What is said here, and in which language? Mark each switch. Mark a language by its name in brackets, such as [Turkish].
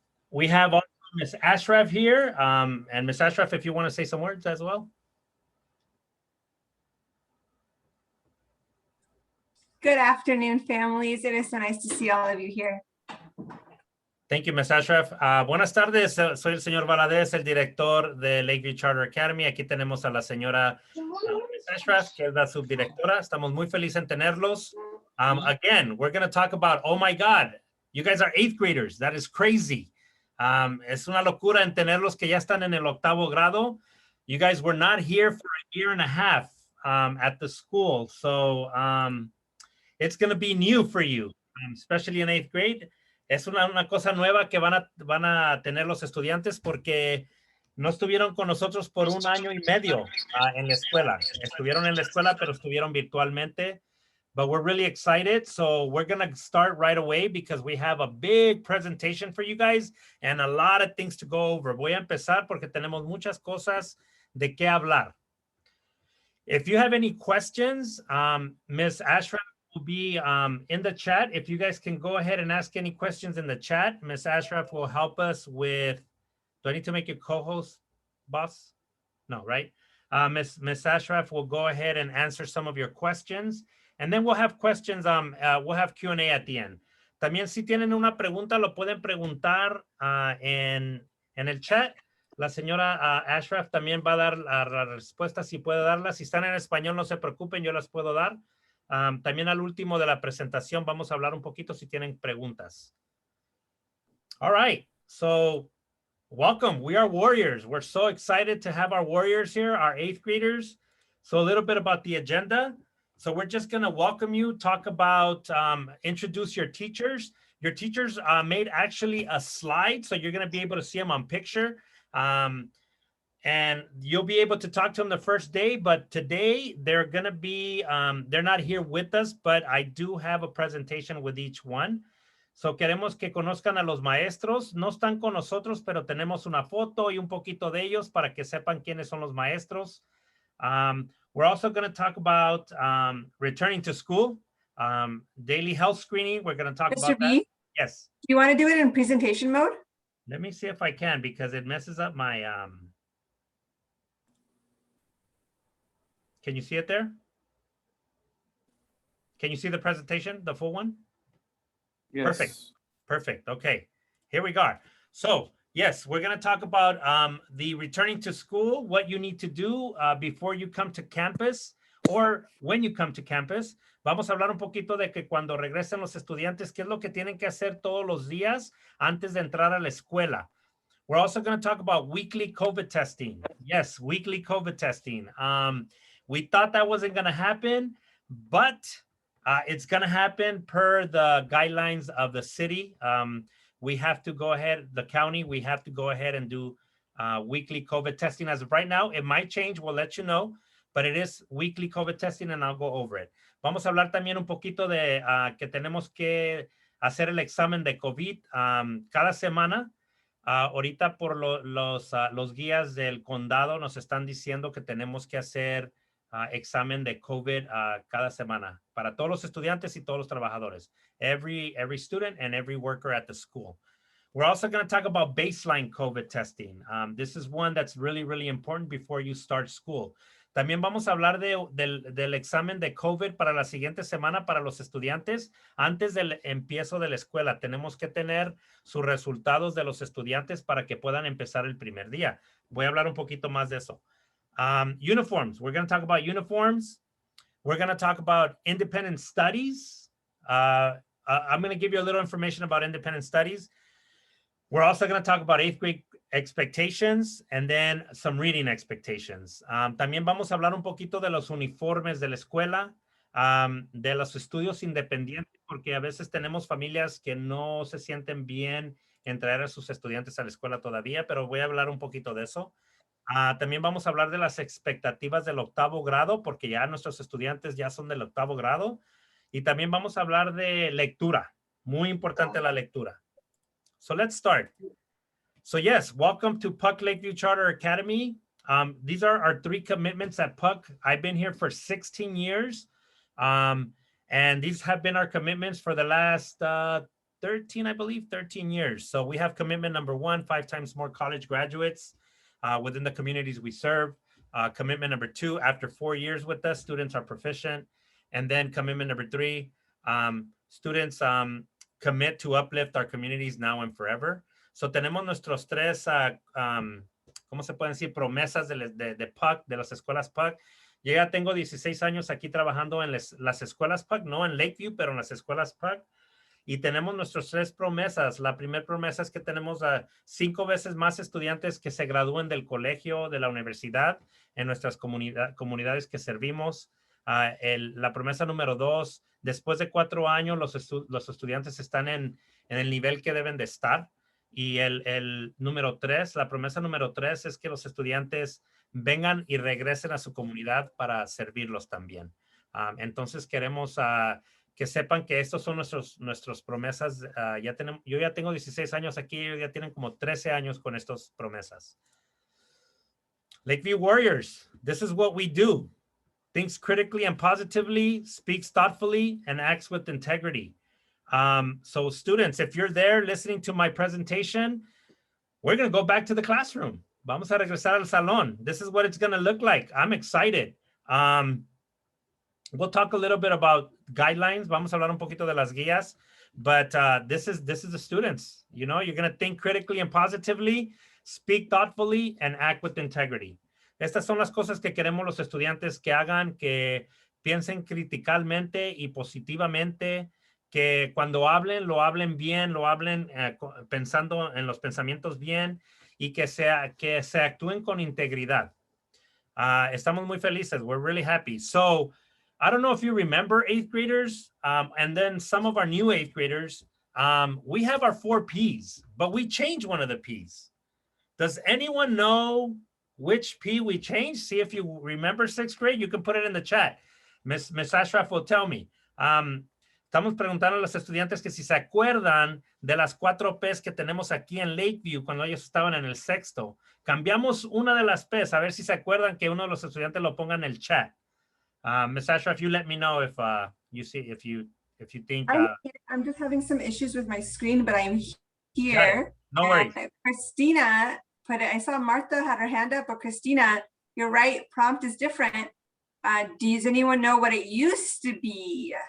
[English] We have also Ms. Ashraf here. And Ms. Ashraf, if you want to say some words as well. Good afternoon, families. It is so nice to see all of you here. Thank you, Ms. Ashraf. [Spanish] Buenas tardes. Soy el señor Valadez, el director de Lakeview Charter Academy. Aquí tenemos a la señora Ms. Ashraf, que es la subdirectora. Estamos muy felices en tenerlos. [English] Again, we're going to talk about, oh my God, you guys are 8th graders. That is crazy. [Spanish] Es una locura en tenerlos que ya están en el 8º grado. [English] You guys were not here for a year and a half at the school. So it's going to be new for you, especially in 8th grade. [Spanish] Es una cosa nueva que van a tener los estudiantes porque no estuvieron con nosotros por 1 año y medio en la escuela. Estuvieron en la escuela, pero estuvieron virtualmente. [English] But we're really excited. So we're going to start right away because we have a big presentation for you guys and a lot of things to go over. [Spanish] Voy a empezar porque tenemos muchas cosas de qué hablar. [English] If you have any questions, Ms. Ashraf will be in the chat. If you guys can go ahead and ask any questions in the chat, Ms. Ashraf will help us with, do I need to make you co-host, boss? No, right? Ms. Ashraf will go ahead and answer some of your questions. And then we'll have questions, we'll have Q&A at the end. [Spanish] También si tienen una pregunta, lo pueden preguntar en el chat. La señora Ashraf también va a dar la respuesta si puede darlas. Si están en español, no se preocupen, yo las puedo dar. También al último de la presentación vamos a hablar un poquito si tienen preguntas. [English] All right, so welcome. We are Warriors. We're so excited to have our Warriors here, our 8th graders. So a little bit about the agenda. So we're just going to welcome you, talk about, introduce your teachers. Your teachers made actually a slide, so you're going to be able to see them on picture. And you'll be able to talk to them the first day, but today they're going to be, they're not here with us, but I do have a presentation with each one. [Spanish] So queremos que conozcan a los maestros. No están con nosotros, pero tenemos una foto y un poquito de ellos para que sepan quiénes son los maestros. [English] We're also going to talk about returning to school, daily health screening. We're going to talk about that. Yes. Do you want to do it in presentation mode? Let me see if I can because it messes up my... Can you see it there? Can you see the presentation, the full one? Yes. Perfect. Perfect. Okay, here we go. So yes, we're going to talk about the returning to school, what you need to do before you come to campus or when you come to campus. [Spanish] Vamos a hablar un poquito de que cuando regresen los estudiantes, qué es lo que tienen que hacer todos los días antes de entrar a la escuela. [English] We're also going to talk about weekly COVID testing. Yes, weekly COVID testing. We thought that wasn't going to happen, but it's going to happen per the guidelines of the city. We have to go ahead, the county, we have to go ahead and do weekly COVID testing as of right now. It might change, we'll let you know, but it is weekly COVID testing and I'll go over it. [Spanish] Vamos a hablar también un poquito de que tenemos que hacer el examen de COVID cada semana. Ahorita por los guías del condado nos están diciendo que tenemos que hacer examen de COVID cada semana para todos los estudiantes y todos los trabajadores. [English] Every student and every worker at the school. We're also going to talk about baseline COVID testing. This is one that's really, really important before you start school. [Spanish] También vamos a hablar del examen de COVID para la siguiente semana para los estudiantes. Antes del empiezo de la escuela, tenemos que tener sus resultados de los estudiantes para que puedan empezar el primer día. Voy a hablar un poquito más de eso. [English] Uniforms. We're going to talk about uniforms. We're going to talk about independent studies. I'm going to give you a little information about independent studies. We're also going to talk about 8th grade expectations and then some reading expectations. [Spanish] También vamos a hablar un poquito de los uniformes de la escuela, de los estudios independientes, porque a veces tenemos familias que no se sienten bien en traer a sus estudiantes a la escuela todavía, pero voy a hablar un poquito de eso. También vamos a hablar de las expectativas del 8º grado, porque ya nuestros estudiantes ya son del 8º grado. Y también vamos a hablar de lectura. Muy importante la lectura. [English] So let's start. So yes, welcome to PUC Lakeview Charter Academy. These are our 3 commitments at PUC. I've been here for 16 years. And these have been our commitments for the last 13 years. So we have commitment number 1, 5 times more college graduates within the communities we serve. Commitment number 2, after 4 years with us, students are proficient. And then commitment number 3, students commit to uplift our communities now and forever. [Spanish] So tenemos nuestros 3, ¿cómo se pueden decir? Promesas de PUC, de las escuelas PUC. Yo ya tengo 16 años aquí trabajando en las escuelas PUC, no en Lakeview, pero en las escuelas PUC. Y tenemos nuestras 3 promesas. La primera promesa es que tenemos 5 veces más estudiantes que se gradúen del colegio, de la universidad, en nuestras comunidades que servimos. La promesa número 2, después de 4 años, los estudiantes están en el nivel que deben de estar. Y el número 3, la promesa número 3 es que los estudiantes vengan y regresen a su comunidad para servirlos también. Entonces queremos que sepan que estos son nuestras promesas. Yo ya tengo 16 años aquí, ellos ya tienen como 13 años con estas promesas. [English] Lakeview Warriors, this is what we do. Thinks critically and positively, speaks thoughtfully, and acts with integrity. So students, if you're there listening to my presentation, we're going to go back to the classroom. [Spanish] Vamos a regresar al salón. [English] This is what it's going to look like. I'm excited. We'll talk a little bit about guidelines. [Spanish] Vamos a hablar un poquito de las guías, [English] but this is the students. You know, you're going to think critically and positively, speak thoughtfully, and act with integrity. [Spanish] Estas son las cosas que queremos los estudiantes que hagan, que piensen criticalmente y positivamente, que cuando hablen, lo hablen bien, lo hablen pensando en los pensamientos bien y que se actúen con integridad. Estamos muy felices. [English] We're really happy. So I don't know if you remember 8th graders and then some of our new 8th graders. We have our 4 Ps, but we changed one of the Ps. Does anyone know which P we changed? See if you remember 6th grade. You can put it in the chat. Miss Ashraf will tell me. [Spanish] Estamos preguntando a los estudiantes que si se acuerdan de las 4 Ps que tenemos aquí en Lakeview cuando ellos estaban en el 6º. Cambiamos una de las Ps, a ver si se acuerdan que uno de los estudiantes lo ponga en el chat. [English] Ms. Ashraf, you let me know if you think. I'm just having some issues with my screen, but I'm here. No worries. Christina I saw Martha had her hand up, but Christina, you're right. Prompt is different. Does anyone know what it used to be?